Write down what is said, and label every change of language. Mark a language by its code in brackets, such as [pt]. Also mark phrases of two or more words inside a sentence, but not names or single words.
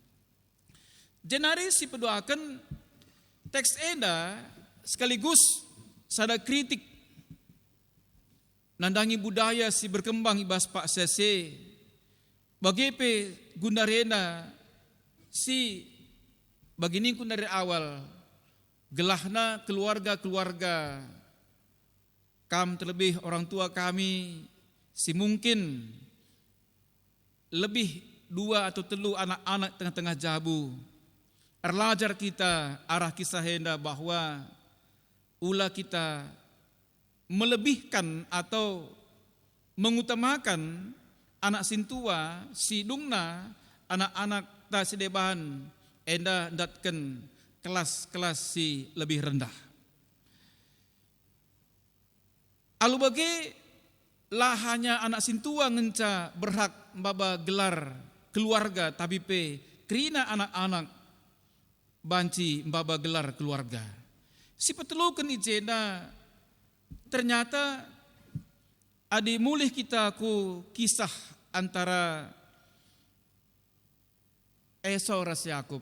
[btx] Jenari si pedoakan teks enda [id] sekaligus sada kritik [btx] nandangi budaya si berkembang ibas Pak Sese [id] bagepe gundarena [btx] si bagini kun [id] dari awal gelahna keluarga-keluarga kam terlebih orang tua kami si mungkin lebih 2 atau 3 anak-anak tengah-tengah jabu. [btx] Erlajar kita arah kisah henda [id] bahwa ulah kita melebihkan atau mengutamakan [btx] anak sintua si dungna anak-anak ta sedeban enda datkan kelas-kelas si lebih rendah. Alu bagi lah [id] hanya anak sintua [btx] ngenca berhak baba gelar keluarga, tapi pe kerina anak-anak banci baba gelar keluarga. Si petelukan ijena ternyata adi mulih kita ku kisah antara Esau ras Yakub.